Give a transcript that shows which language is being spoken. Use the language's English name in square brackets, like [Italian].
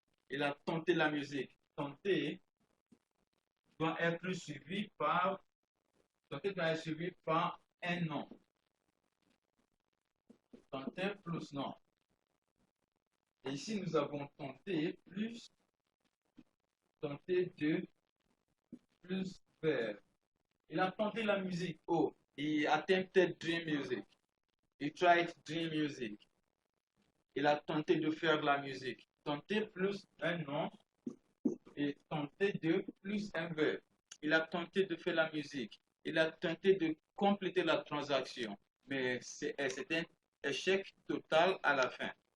[French] Il a tenté la musique. Tenter doit être suivi par, tenter doit être suivi par un nom. Tenter plus nom. Et ici nous avons tenté plus, tenter de plus verbe. Il a tenté la musique. [English] Oh, he attempted dream music. He tried dream music. [French] Il a tenté de faire de la musique. Tenter plus un nom et tenter de plus un verbe. Il a tenté de faire la musique. Il a tenté de compléter la transaction. Mais c'était un échec total à la fin.